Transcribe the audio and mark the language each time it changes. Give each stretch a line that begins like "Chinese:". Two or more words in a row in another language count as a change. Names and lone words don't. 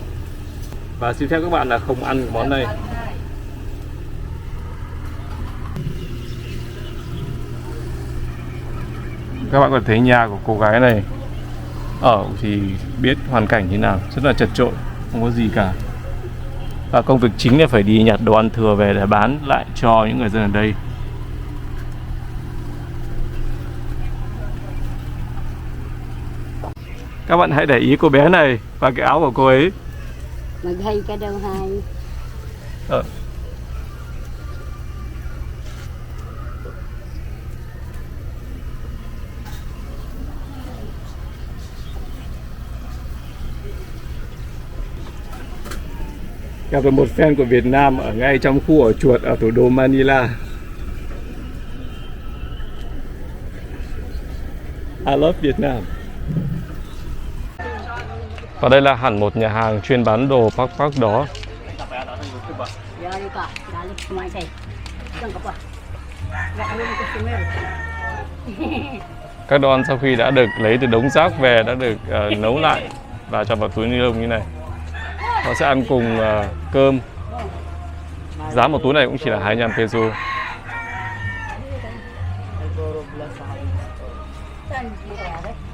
Vietnamese: Và xin phép các bạn là không ăn cái món này. Các bạn có thể thấy nhà của cô gái này ở thì biết hoàn cảnh như nào, rất là chật chội, không có gì cả. Và công việc chính là phải đi nhặt đồ ăn thừa về để bán lại cho những người dân ở đây. Các bạn hãy để ý cô bé này và cái áo của cô ấy.
Filipino: Maghay ka daw, hay. Ờ.
Vietnamese: Gặp được một fan của Việt Nam ở ngay trong khu ổ chuột ở thủ đô Manila.
English: I love Vietnam.
Vietnamese: Và đây là hẳn một nhà hàng chuyên bán đồ backpack đó.
Filipino: Yari ka, dali kumain tayo. Diyan ka pa. Baka may customer.
Vietnamese: Các đồ ăn sau khi đã được lấy từ đống rác về đã được nấu lại và cho vào túi ni lông như này. Họ sẽ ăn cùng cơm. Giá một túi này cũng chỉ là 25 peso.
Filipino: Saan yari?